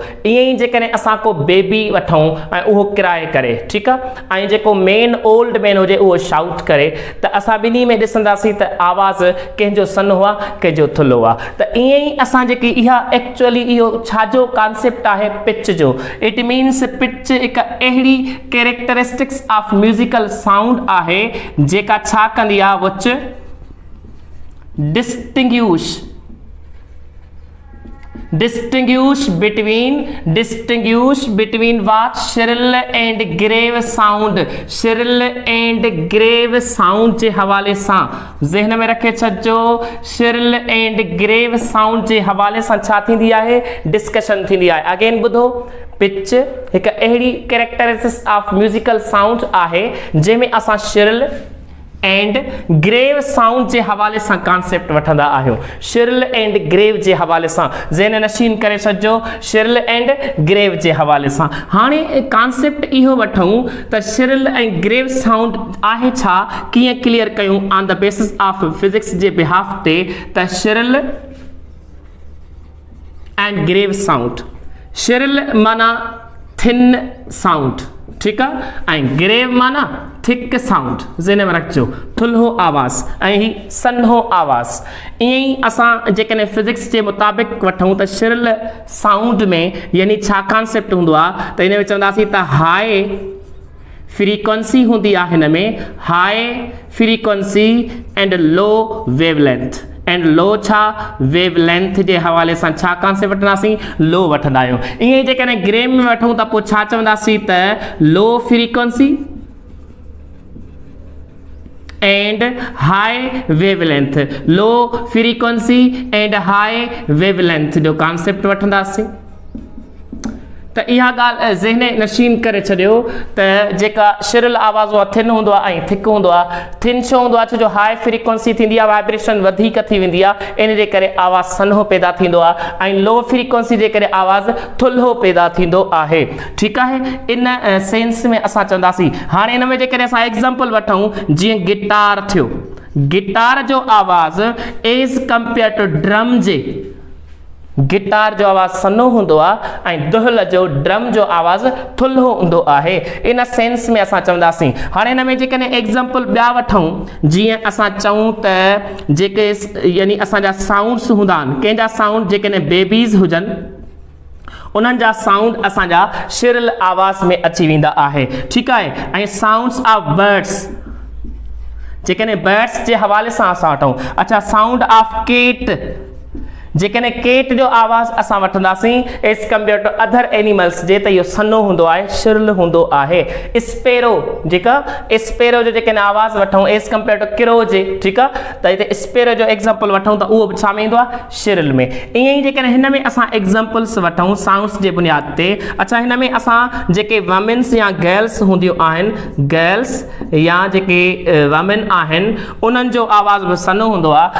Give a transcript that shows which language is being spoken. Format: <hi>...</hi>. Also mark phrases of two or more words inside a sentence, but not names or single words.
<sd>ईअं ई जेकॾहिं असां को बेबी वठूं ऐं उहो किराए करे, ठीकु आहे, ऐं जेको</sd> <en>main old man</en> <sd>हुजे उहो शाउट करे, त असां ॿिन्ही में ॾिसंदासीं त आवाज़ कंहिंजो सनो आहे, कंहिंजो थुल्हो आहे। त ईअं ई असां जेकी इहा एक्चुअली इहो छाजो कॉन्सेप्ट आहे पिच जो।</sd> <en>it means pitch</en> <sd>हिकु अहिड़ी</sd> <en>characteristics of musical sound</en> <sd>आहे जेका छा कंदी आहे,</sd> <en>which distinguish between what shrill and grave sound. shrill and grave sound</en> <sd>जे हवाले सां ज़हन में रखे छॾिजो।</sd> <en>shrill and grave sound</en> <sd>जे हवाले सां छा थींदी आहे, डिस्कशन थींदी आहे। अगेन ॿुधो, पिच हिकु अहिड़ी</sd> <en>characteristics of musical sound</en> <sd>आहे जंहिंमें असां</sd> <en>shrill and grave sound</en> <sd>जे हवाले सां कॉन्सेप्ट वठंदा आहियूं।</sd> <en>shrill and grave</en> <sd>जे हवाले सां ज़हन नशीन करे छॾिजो,</sd> <en>shrill and grave</en> <sd>जे हवाले सां। हाणे कॉन्सेप्ट इहो वठूं त शिरल ऐं</sd> <en>grave sound</en> <sd>आहे छा, कीअं क्लियर कयूं</sd> <en>on the basis of physics</en> <sd>जे बिहाफ ते। त</sd> <en>shrill and grave sound,</en> <sd>शिरल माना</sd> <en>thin sound,</en> <sd>ठीकु आहे, ऐं ग्रेव माना</sd> <en>thick sound.</en> <sd>ज़हन में रखिजो, थुल्हो आवाज़ ऐं ही सन्हो आवाज़। ईअं ई असां जेकॾहिं फिजिक्स जे मुताबिक़ वठूं त</sd> <en>shrill sound</en> <sd>में यानी छा कॉन्सेप्ट हूंदो आहे त हिन में चवंदासीं त</sd> <en>high frequency</en> <sd>हूंदी आहे, हिन में</sd> <en>high frequency and low wavelength. and low</en> <sd>छा, वेवलेंथ जे हवाले सां छा कॉन्सेप्ट वठंदासीं, लो वठंदा आहियूं। ईअं ई जेकॾहिं ग्रेव में वठूं त पोइ छा चवंदासीं त</sd> <en>low frequency and high wavelength. low frequency and high wavelength</en> <sd>जो कॉन्सेप्ट वठंदासीं। त इहा ॻाल्हि ज़हन नशीन करे छॾियो त जेका शिरल आवाज़ उहा थिन हूंदो आहे ऐं थिक हूंदो आहे। थिन छो हूंदो आहे, छो जो</sd> <en>high frequency</en> <sd>थींदी आहे, वाइब्रेशन वधीक थी वेंदी आहे, इन जे करे आवाज़ सन्हो पैदा थींदो आहे, ऐं</sd> <en>low frequency</en> <sd>जे करे आवाज़ थुल्हो पैदा थींदो आहे। ठीकु आहे, इन सेंस में असां चवंदासीं। हाणे इन में जेकॾहिं असां एग्ज़ाम्पल वठूं, जीअं गिटार थियो, गिटार जो आवाज़</sd> <en>as compare to drum</en> <sd>जे, गिटार जो आवाज़ सनो हूंदो आहे ऐं दुहिल जो ड्रम जो आवाज़ थुल्हो हूंदो आहे। इन सेंस में असां चवंदासीं। हाणे हिन में जेकॾहिं एग्ज़ाम्पल ॿिया वठूं, जीअं असां चऊं त जेके यानी असांजा साउंड्स हूंदा आहिनि, कंहिंजा साउंड जेकॾहिं बेबीज़ हुजनि उन्हनि जा साउंड असांजा शिरल आवाज़ में अची वेंदा आहे। ठीकु आहे, ऐं</sd> <en>sounds of birds,</en> <sd>जेकॾहिं बर्ड्स जे हवाले सां असां वठूं, अच्छा</sd> <en>sound of cat,</en> <sd>जेकॾहिं केट जो आवाज़ असां वठंदासीं</sd> <en>as compare to other animals</en> <sd>जे त इहो सन्हो हूंदो आहे, शिरल हूंदो आहे। स्पेरो जेका स्पेरो जो जेकॾहिं आवाज़ वठूं</sd> <en>as compare to</en> <sd>किरो जे, ठीकु आहे, त हिते स्पेरो जो एग्ज़ाम्पल वठूं त उहो छा में ईंदो आहे, शिरल में। ईअं ई जेकॾहिं हिन में असां एग्ज़ाम्पल्स वठूं साउंड्स जे बुनियाद ते, अच्छा हिन में असां जेके वमेन्स या गर्ल्स हूंदियूं आहिनि, गर्ल्स या जेके वमेन आहिनि उन्हनि जो आवाज़ बि सन्हो हूंदो आहे।</sd>